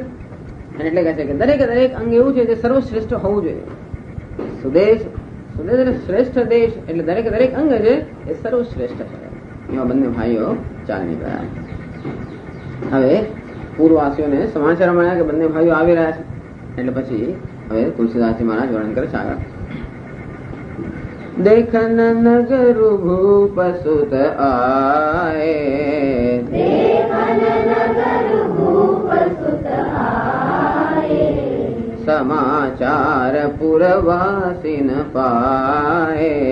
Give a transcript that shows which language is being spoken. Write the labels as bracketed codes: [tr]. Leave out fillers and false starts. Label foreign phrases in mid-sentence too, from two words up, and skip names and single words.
[gu] એટલે કહે છે કે દરેક અંગ એવું છે જે સર્વશ્રેષ્ઠ હોવું જોઈએ. સુદેશ સુંદર એટલે શ્રેષ્ઠ દેશ એટલે દરેક દરેક અંગ છે એ સર્વશ્રેષ્ઠ છે. એવા બંને ભાઈઓ ચાલી નીકળ્યા. હવે પૂર્વવાસીઓને સમાચાર મળ્યા કે બંને ભાઈઓ આવી રહ્યા છે. એટલે પછી હવે તુલસીદાસજી મહારાજ વર્ણન કરે છે આગળ. [hi] देखन नगर भूप सुत आए, देखन नगर भूप सुत आए, समाचार पुरवासिन पाए,